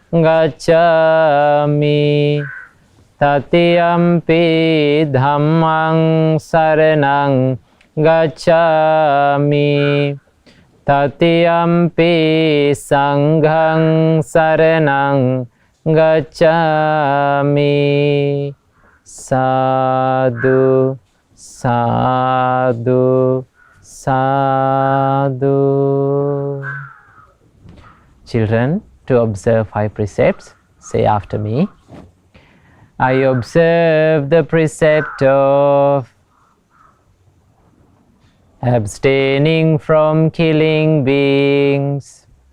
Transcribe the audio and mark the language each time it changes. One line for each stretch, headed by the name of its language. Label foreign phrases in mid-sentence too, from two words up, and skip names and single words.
Pali: gacchami, Tatiyampi dhammang saranang gacchami, Tatiyampi sanghang saranang gacchami. Sadhu, sadhu, sadhu.
English: Children, to observe 5 precepts, say after me. I observe the precept of abstaining from killing beings.